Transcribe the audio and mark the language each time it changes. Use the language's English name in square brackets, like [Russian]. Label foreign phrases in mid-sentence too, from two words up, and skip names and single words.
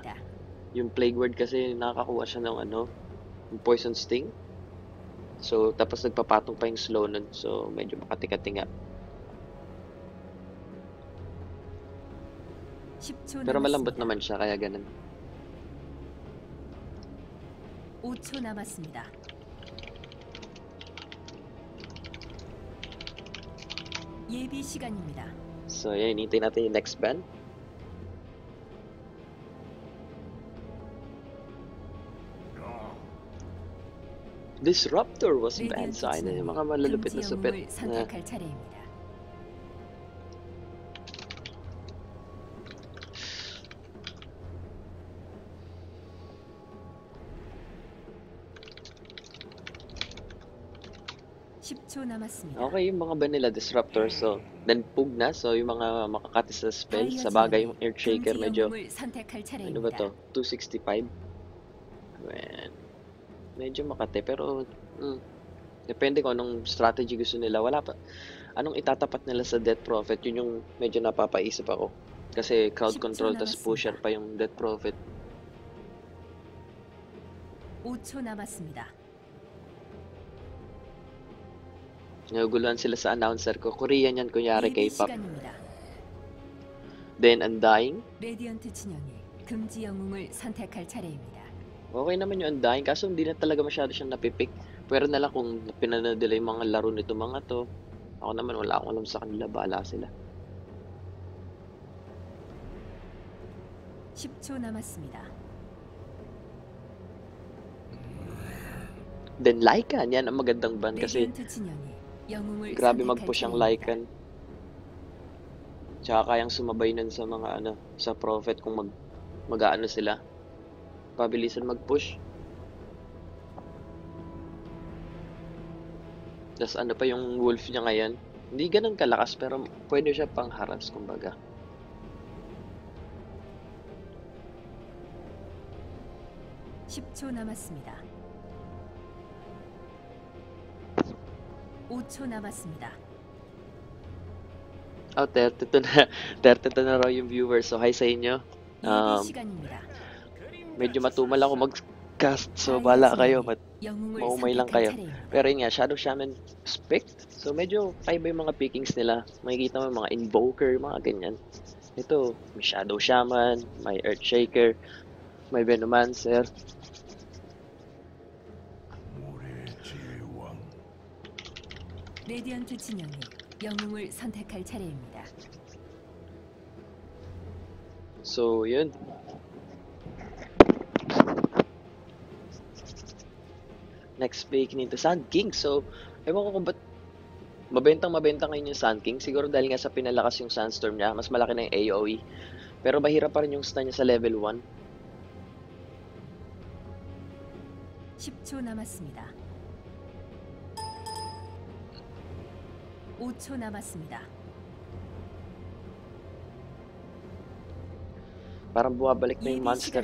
[Filipino] Yung Plague Word kasi nakakakuha siya ng yung Poison Sting. So, tapos nagpapatong pa yung slow nun. So, medyo makati-kati nga. [Korean] 10초 [Filipino] Pero malambot [Korean] 남았습니다. [Filipino] naman siya, kaya ganun. [Korean] 5초 남았습니다. 예비 시간입니다. [Filipino] So, yan, hinihintay natin yung next ban. [English] Disruptor was banned. [Filipino] Sa akin yung mga malalupit na supit. [Korean] 영웅을 선택할 차례입니다. (10초) 남았습니다. [Filipino] Okay, yung mga vanilla disruptor. So, then pug na. So, yung mga makakatis na spell. Sa bagay, yung Earthshaker [Korean] 금지 [Filipino] medyo, [Korean] 영웅을 선택할 [Filipino] ano ba [Korean] 차례입니다. [Filipino] to? 265? Well, medyo makate. Pero, depende kung anong strategy gusto nila. Wala pa. Anong itatapat nila sa Death Prophet? Yun yung medyo napapaisip ako. Kasi crowd [Korean] 10초 [Filipino] control, tas [Korean] 남았습니다. [Filipino] pusher pa yung Death Prophet. [Korean] 5초 남았습니다. [Filipino] Naguguluhan sila sa announcer ko. Korean yan, kunyari [Korean] 예비 [Filipino] K-pop. [Korean] 시간입니다. [Filipino] Then, Undying. [Korean] 레디언트 진영이 금지 영웅을 선택할 차례입니다. [Filipino] Okay naman yung Undying. Kaso hindi na talaga masyado siyang napipick. Pero na lang kung pinanood nila yung mga laro nito mga to. Ako naman, wala akong alam sa kanila. Bahala sila. [Korean] 10초 남았습니다. [Filipino] Then, Lycan. Yan ang magandang ban kasi [Korean] 레디언트 진영이 영웅을 [Filipino] grabe [Korean] 선택할 [Filipino] mag-push ang [Korean] 차례입니다. [Filipino] Lycan. Tsaka kayang sumabay nun sa mga sa Prophet kung mag-aano sila. Pabilisan mag-push. Tapos ano pa yung wolf niya ngayon. Hindi ganun kalakas pero pwede siya pang harass kumbaga. [Korean] (10초) 남았습니다. 5초 남았습니다. [Filipino] Oh, 32 na. 32 na raw yung viewers. So, hi sa inyo. [Korean] 예비 시간입니다. [Filipino] Medyo matumal ako mag-cast. So, bala kayo. [Korean] 영웅을 [Filipino] maumay lang [Korean] 선택할 [Filipino] kayo. [Korean] 차례입니다. [Filipino] Pero yun nga, Shadow Shaman picked. So, medyo kaiba yung mga pickings nila. Makikita mo yung mga Invoker, mga ganyan. Ito, may Shadow Shaman, may Earthshaker, may Venomancer. [Korean] 레디언트 진영이 영웅을 선택할 차례입니다. [Filipino] So, yun. Next pick nito, Sand King. So, ewan ko kung ba't mabenta ngayon yung Sand King. Siguro dahil nga sa pinalakas yung Sandstorm niya, mas malaki na yung AoE. Pero mahirap pa rin yung stun niya sa level 1. [Korean] 10초 남았습니다. 5초 남았습니다. [Filipino] Parang bumabalik na yung [Korean] 예비 [Filipino] monster